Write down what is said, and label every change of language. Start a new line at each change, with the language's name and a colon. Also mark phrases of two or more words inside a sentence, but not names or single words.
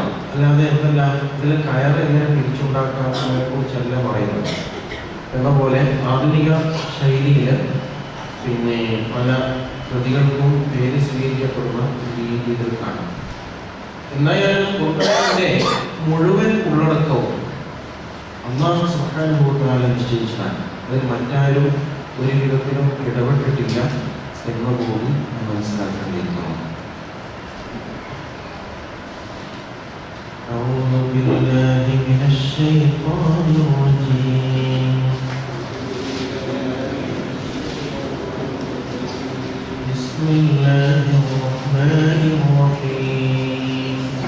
Malayalam: അല്ലാതെ എന്തല്ല ഇതിൽ കയർ എങ്ങനെ പിരിച്ചുണ്ടാക്കാമെന്നതിനെ കുറിച്ചല്ല പറയുന്നത് എന്ന പോലെ ആധുനിക ശൈലിയിൽ പിന്നെ പല കൃതികൾക്കും പേര് സ്വീകരിക്കപ്പെടുന്ന രീതിയിൽ കാണാം. എന്തായാലും ഖുർആനിന്റെ മുഴുവൻ ഉള്ളടക്കവും അല്ലാഹു
Arabic: سبحانه وتعالى
Malayalam: നിശ്ചയിച്ചതാണ്. അതിൽ മറ്റാരും ഒരു വിധത്തിലും ഇടപെട്ടിട്ടില്ല എന്ന് കൂടി മനസ്സിലാക്കേണ്ടിയിരിക്കുന്നു.
Arabic: أعوذ بالله من الشيطان الرجيم. بسم الله الرحمن الرحيم.